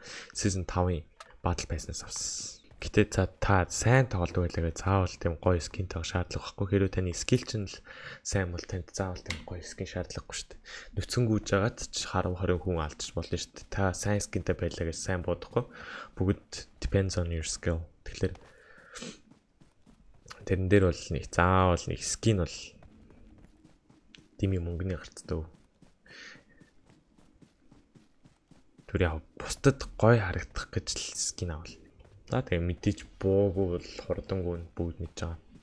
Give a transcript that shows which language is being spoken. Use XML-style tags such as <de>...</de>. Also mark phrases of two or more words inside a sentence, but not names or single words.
<mn>Season 5-ын батл байснаас авсан. Гэтэ та сайн тоглодог байлаа гэж заавал тийм гоё скин тавих шаардлага байхгүй. Хэрвээ таны скил чинь л сайн бол танд заавал тийм гоё скин шаардлагагүй шүү дээ. Нүцгэн гүйжгаад ч 10 20 хүн алдчих болно шүү дээ. Та сайн скинтэй байлаа гэж сайн бодохгүй.</mn> <en>Бүгд depends on your skill.</en> <mn>Тэгэхээр тэрэн дээр бол нэг заавал нэг скин бол дими мөнгөний гарцдаг. Тэр яа бусдад гоё харагдах гэж л скин авал. За тэгээ мэдээж буугүй бол хурдангүй бүгд мэдж байгаа.</mn>